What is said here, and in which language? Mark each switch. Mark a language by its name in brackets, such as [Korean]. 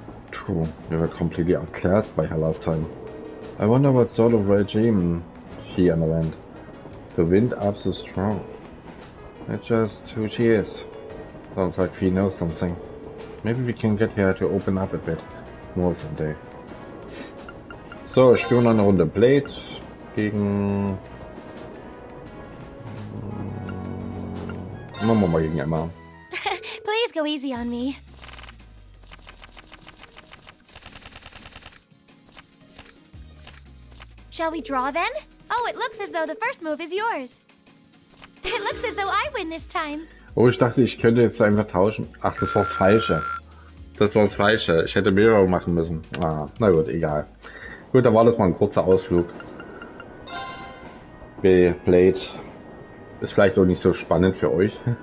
[English] True, we were completely outclassed by her last time. I wonder what sort of regime she underwent to wind up so strong. That's just who she is. Sounds like she knows something. Maybe we can get her to open up a bit more someday. [German] So, spielen wir eine Runde Blade gegen... Machen wir mal gegen Emma. [English] Please go easy on me. Shall we draw then? Oh, it looks as though the first move is yours. It looks as though I win this time. [German] Oh, ich dachte, ich könnte jetzt einfach tauschen. Ach, das war's Falsche. Das war's Falsche. Ich hätte mehrere machen müssen. Ah, na gut, egal. Gut, da war das mal ein kurzer Ausflug. Blade ist vielleicht auch nicht so spannend für euch.